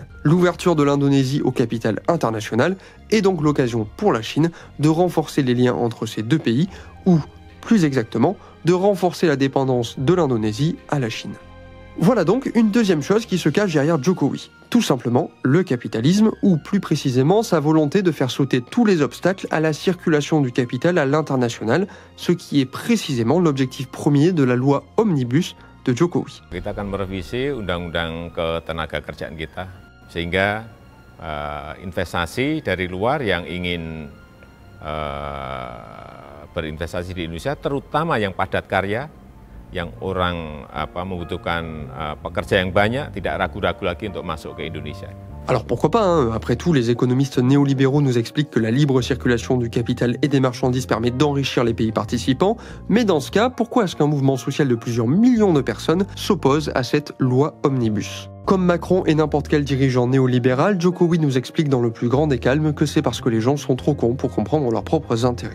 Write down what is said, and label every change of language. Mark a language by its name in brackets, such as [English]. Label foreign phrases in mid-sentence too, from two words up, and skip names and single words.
[French] L'ouverture de l'Indonésie au capital international est donc l'occasion pour la Chine de renforcer les liens entre ces deux pays, ou, plus exactement, de renforcer la dépendance de l'Indonésie à la Chine. Voilà donc une deuxième chose qui se cache derrière Jokowi. Tout simplement, le capitalisme, ou plus précisément sa volonté de faire sauter tous les obstacles à la circulation du capital à l'international, ce qui est précisément l'objectif premier de la loi Omnibus de Jokowi. [Indonesian] Kita akan merevisi undang-undang ketenagakerjaan kita, sehingga investasi dari luar yang ingin berinvestasi di Indonesia, terutama yang padat karya, yang orang membutuhkan pekerja yang banyak, tidak ragu-ragu lagi untuk masuk ke Indonesia. [French] Alors pourquoi pas, hein. Après tout, les économistes néolibéraux nous expliquent que la libre circulation du capital et des marchandises permet d'enrichir les pays participants, mais dans ce cas, pourquoi est-ce qu'un mouvement social de plusieurs millions de personnes s'oppose à cette loi Omnibus ? Comme Macron et n'importe quel dirigeant néolibéral, Jokowi nous explique dans le plus grand des calmes que c'est parce que les gens sont trop cons pour comprendre leurs propres intérêts.